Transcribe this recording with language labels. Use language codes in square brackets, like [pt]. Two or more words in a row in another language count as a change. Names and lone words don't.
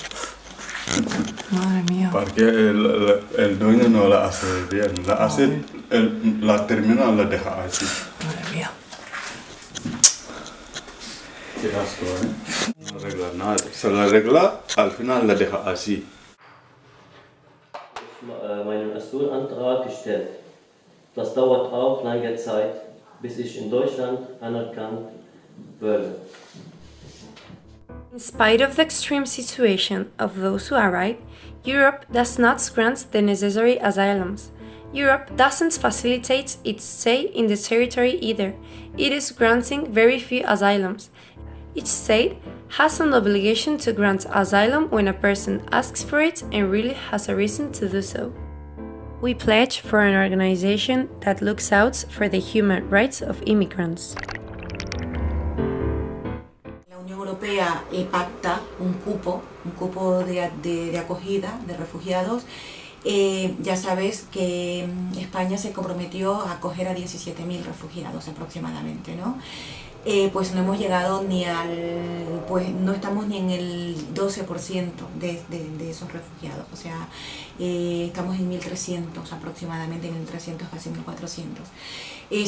[es] Madre mía. Porque el dueño no la hace bien. La hace, la termina y la deja así. Madre mía. Qué asco, ¿eh? No arregla nada. Se la arregla, al final la deja así. [de] Meinen Asylantrag gestellt. Das dauert auch lange Zeit, bis ich in Deutschland anerkannt werde. [en] In spite of the extreme situation of those who arrive, Europe does not grant the necessary asylums. Europe doesn't facilitate its stay in the territory either. It is granting very few asylums. Each state has an obligation to grant asylum when a person asks for it and really has a reason to do so. We pledge for an organization that looks out for the human rights of immigrants. [es] La Unión Europea pacta un cupo de acogida de refugiados. Ya sabes que España se comprometió a acoger a 17.000 refugiados aproximadamente, ¿no? Pues no hemos llegado ni pues no estamos ni en el 12% de esos refugiados, o sea, estamos en 1.300 aproximadamente, 1.300, casi 1.400.